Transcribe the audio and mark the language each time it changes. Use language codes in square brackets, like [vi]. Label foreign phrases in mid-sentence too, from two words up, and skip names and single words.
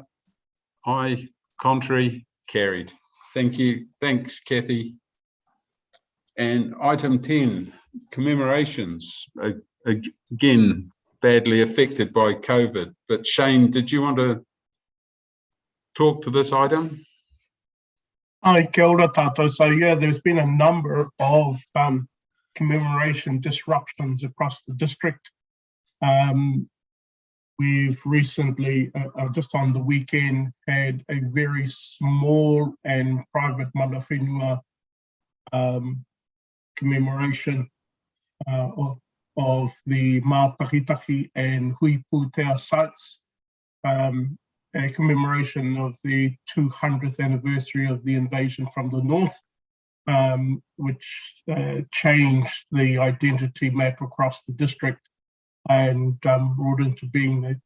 [en] Aye. Contrary? Carried. Thank you. Thanks, Kathy. And item 10, commemorations. Again, badly affected by COVID. But Shane, did you want to talk to this item? Hi, [mi] kia ora tātou. [en] So yeah, there's been a number of commemoration disruptions across the district. We've recently, just on the weekend, had a very small and private [mi] mana whenua [en] commemoration of the Mātakitaki and Hui Pūtea sites, a commemoration of the 200th anniversary of the invasion from the north, which changed the identity map across the district and brought into being